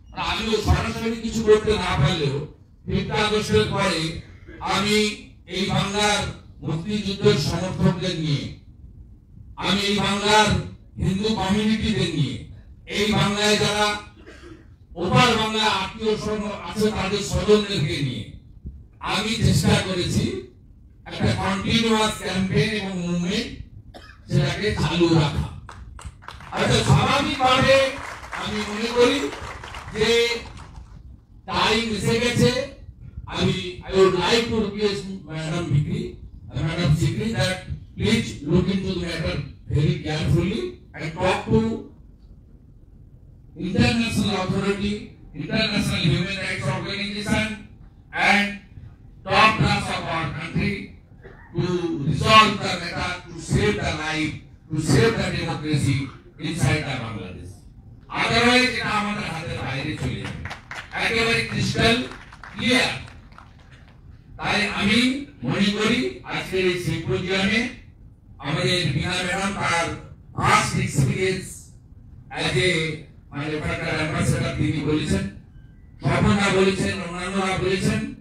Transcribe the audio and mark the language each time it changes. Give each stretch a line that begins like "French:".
Bangla: আমিও সরাসরি কিছু করতে না পারলেও 5 আগস্টের পরে আমি এই বাংলার মুক্তিযুদ্ধের সমর্থকদের নিয়ে, আমি এই বাংলার হিন্দু কমিউনিটিদের নিয়ে, এই বাংলায় যারা ওপার বাংলা আত্মীয় আছে তাদের স্বজনদেরকে নিয়ে আমি চেষ্টা করেছি একটা কন্টিনিউয়াস ক্যাম্পেইন এবং মুভমেন্ট সেটাকে চালু রাখা। আচ্ছা, স্বাভাবিকভাবে আমি মনে করি যে টাইম এসে গেছে।
English: I would like to request Madam Sikri that please look into the matter very carefully and talk to international authority, international human rights organization and top class of our country to resolve the matter, to save the life, to save the democracy inside the Bangladesh.
Bangla: Otherwise, এটা আমাদের হাতের বাইরে চলে যাবে, একেবারে crystal clear. তাই আমি মনে করি আজকের এই সিম্পোজিয়ামে আমাদের বিনা ম্যাডাম তার ফার্স্ট এক্সপিরিয়েন্স অ্যাজ এ ওখানকার অ্যাম্বাসেডর তিনি বলেছেন, স্বপনরা বলেছেন, অন্যান্যরা বলেছেন।